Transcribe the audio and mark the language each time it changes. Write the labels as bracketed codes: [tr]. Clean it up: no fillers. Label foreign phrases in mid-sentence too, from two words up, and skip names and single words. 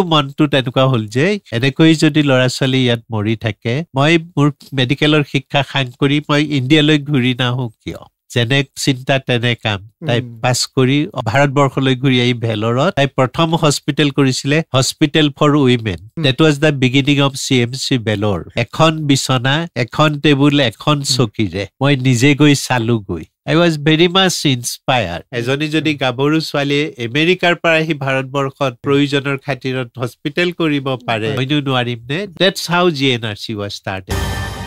[as] মনটো তেনেকুৱা হ'ল যে এনেকৈ যদি ল'ৰা ছোৱালী ইয়াত মৰি থাকে মই মোৰ মেডিকেলৰ শিক্ষা সাং কৰি মই ইণ্ডিয়ালৈ ঘূৰি নাহো কিয় যেনে চিন্তা তেনে কাম তাই পাছ কৰি ভাৰতবৰ্ষলৈ ঘূৰি আহি ভেলৰত তাই প্ৰথম হস্পিটেল কৰিছিলে [en] hospital for women that was the beginning of CMC Vellore [as] এখন বিছনা এখন টেবুল এখন চকীৰে মই নিজে গৈ চালোগৈ [en] I was very much inspired. [as] এজনী যদি গাভৰু ছোৱালীয়ে আমেৰিকাৰ পৰা আহি ভাৰতবৰ্ষত প্ৰয়োজনৰ খাতিৰত হস্পিটেল কৰিব পাৰে মইনো নোৱাৰিম নে [en] That's how GNRC was started.